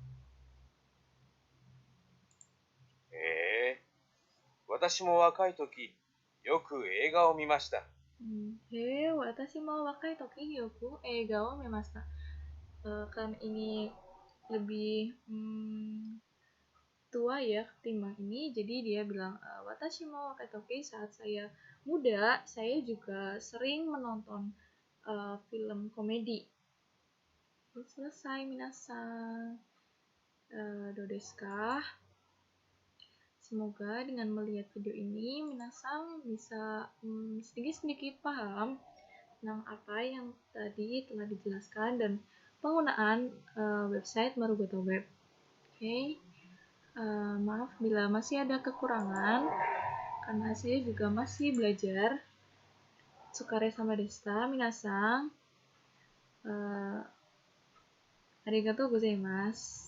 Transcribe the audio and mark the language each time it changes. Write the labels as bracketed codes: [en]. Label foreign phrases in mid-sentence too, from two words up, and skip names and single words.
[ja] 私も若い時、よく映画を見ました。私も若い時よく映画を見ました. [id] Kan ini lebih tua ya ketimbang ini, jadi dia bilang [ja] 私も若い時, [id] saat saya muda saya juga sering menonton film komedi. Selesai minasang. [ja] どうですか? [id] Semoga dengan melihat video ini minasang bisa sedikit-sedikit paham tentang apa yang tadi telah dijelaskan dan penggunaan website Marugoto Web. Oke. Maaf bila masih ada kekurangan, karena saya juga masih belajar. [ja] お疲れ様でした、皆さん. ありがとうございます.